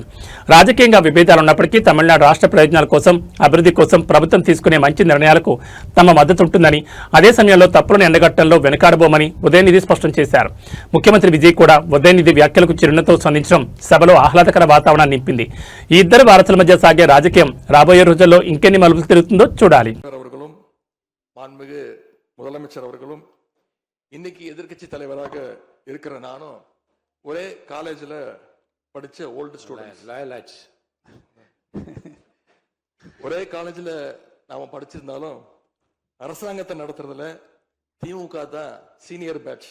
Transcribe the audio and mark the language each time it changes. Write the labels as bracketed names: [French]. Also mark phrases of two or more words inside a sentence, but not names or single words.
[Telugu] రాజకీయంగా విభేదాలు ఉన్నప్పటికీ తమిళనాడు రాష్ట్ర ప్రయోజనాల కోసం, అభివృద్ధి కోసం ప్రభుత్వం తీసుకునే మంచి నిర్ణయాలకు తమ మద్దతు ఉంటుందని, అదే సమయంలో తప్పులను ఎండగట్టడంలో వెనుకాడబోమని ఉదయనిధి స్పష్టం చేశారు. ముఖ్యమంత్రి విజయ్ కూడా ఉదయనిధి వ్యాఖ్యలకు చిరునవ్వుతో స్పందించడం సభలో ఆహ్లాదకర వాతావరణాన్ని నింపింది. ఈ ఇద్దరు వారసుల మధ్య సాగే రాజకీయం రాబోయే రోజుల్లో ఇంకెన్ని మలుపులు తిరుగుతుందో చూడాలి. [Tamil] மாண்புமிகு முதலமைச்சர் அவர்களும் இன்னைக்கு எதிர்கட்சி தலைவராக இருக்கிற நானும் ஒரே காலேஜில் படிச்ச [English] old student. [Tamil] ஒரே காலேஜில் நாம படிச்சிருந்தாலும் அரசாங்கத்தை நடத்துறதுல திமுக தான் [English] senior batch.